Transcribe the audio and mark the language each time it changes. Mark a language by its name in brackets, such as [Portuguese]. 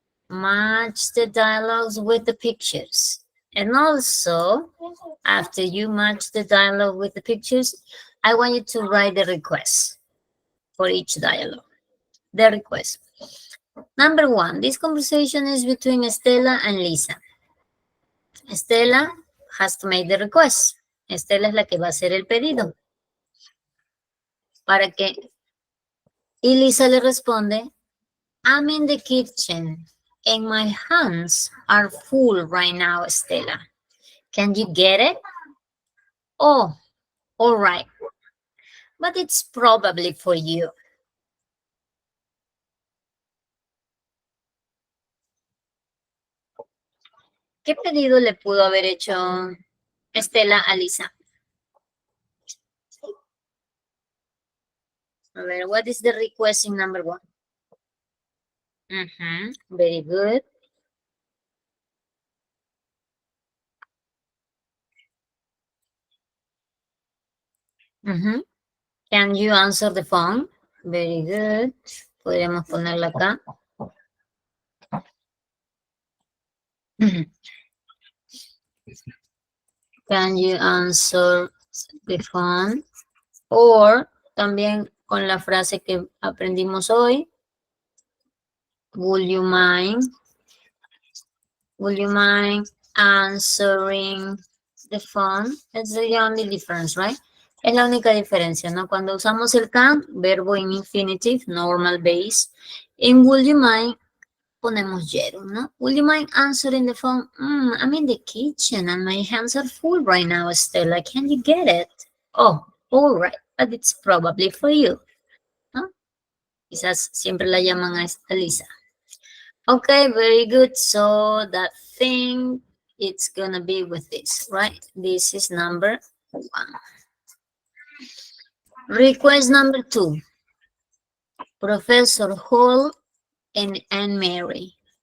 [English] Match the dialogues with the pictures. And also, after you match the dialogue with the pictures, I want you to write the request for each dialogue. The request. Number one, this conversation is between Estela and Lisa. Estela has to make the request. [Spanish] Estela es la que va a hacer el pedido. Para que... Y Lisa le responde, [English] I'm in the kitchen and my hands are full right now, Estela. Can you get it? Oh, all right. But it's probably for you. [Spanish] ¿Qué pedido le pudo haber hecho Estela a Lisa? A ver, [English] what is the request in number one? Very good. Can you answer the phone? Very good. [Spanish] Podríamos ponerla acá. [English] Can you answer the phone? [Spanish] Or también con la frase que aprendimos hoy. [English] Would you mind answering the phone? It's the only difference, right? [Spanish] Es la única diferencia, ¿no? Cuando usamos el can, verbo [English] in infinitive, normal base, In would you mind, [Spanish] ponemos Jerome, ¿no? [English] Would you mind answering the phone? I'm in the kitchen and my hands are full right now, Stella. Can you get it? Oh, all right, but it's probably for you. [Spanish] ¿No? Quizás siempre la llaman a Lisa. [English] Okay, very good. So that thing, it's gonna be with this, right? This is number 1. Request number 2. Professor Hall and Anne Mary.